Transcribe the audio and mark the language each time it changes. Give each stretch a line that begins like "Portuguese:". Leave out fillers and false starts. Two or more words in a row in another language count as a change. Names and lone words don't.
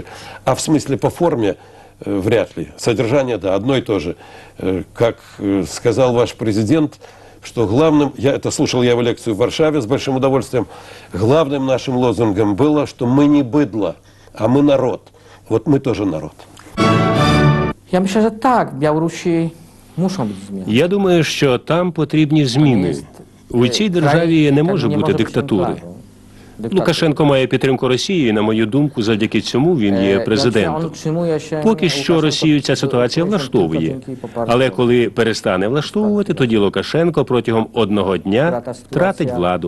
Russian: А в смысле по форме вряд ли. Содержание, да, одно и то же. Как сказал ваш президент, что главным, это слушал я его лекцию в Варшаве с большим удовольствием, главным нашим лозунгом было, что мы не быдло, а мы народ. Вот мы тоже народ.
Polish: Ja myślę, że tak, w Białorusi muszą być zmiany.
Ukrainian: Я думаю, що там потрібні зміни. У цій державі не може бути диктатури. Лукашенко має підтримку Росії, і, на мою думку, завдяки цьому він є президентом. Поки що Росію ця ситуація влаштовує. Але коли перестане влаштовувати, тоді Лукашенко протягом одного дня втратить владу.